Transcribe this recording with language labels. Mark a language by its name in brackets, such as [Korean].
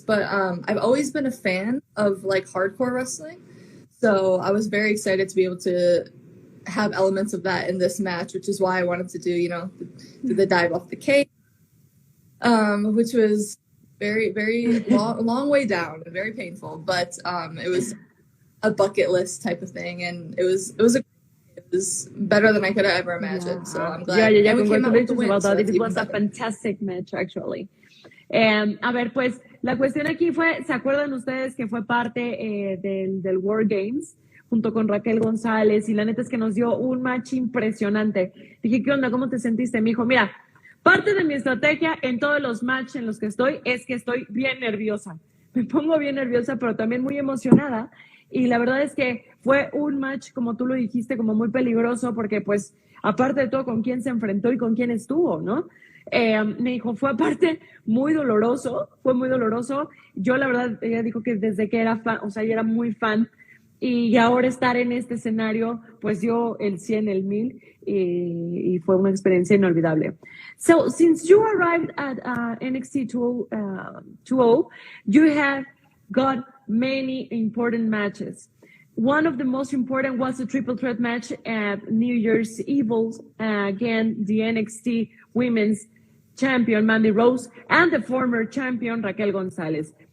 [English] But I've always been a fan of like hardcore wrestling, so I was very excited to be able to have elements of that in this match, which is why I wanted to do, you know, the dive off the cage, which was very long way down and very painful, but it was a bucket list type of thing, and it was better than I could have ever imagined. So I'm glad. Yeah, congratulations about that. It was a fantastic match, actually. [Spanish] A ver, pues la cuestión aquí fue, ¿se acuerdan ustedes que fue parte del War Games? Junto con Raquel González, y la neta es que nos dio un match impresionante. Dije, ¿qué onda? ¿Cómo te sentiste? Me dijo, mira, parte de mi estrategia en todos los matches en los que estoy es que estoy bien nerviosa. Me pongo bien nerviosa, pero también muy emocionada. Y la verdad es que fue un match, como tú lo dijiste, como muy peligroso, porque pues, aparte de todo, con quién se enfrentó y con quién estuvo, ¿no? Me dijo, fue aparte muy doloroso, fue muy doloroso. Yo, la verdad, ella dijo que desde que era fan, o sea, ella era muy fan, y ahora estar en este escenario, pues dio el 100, el 1000, y fue una experiencia inolvidable. [English] So, since you arrived at NXT 2.0, you have got many important matches. One of the most important was the triple threat match at New Year's Eve, again, the NXT Women's Champion, Mandy Rose, and the former champion, Raquel González.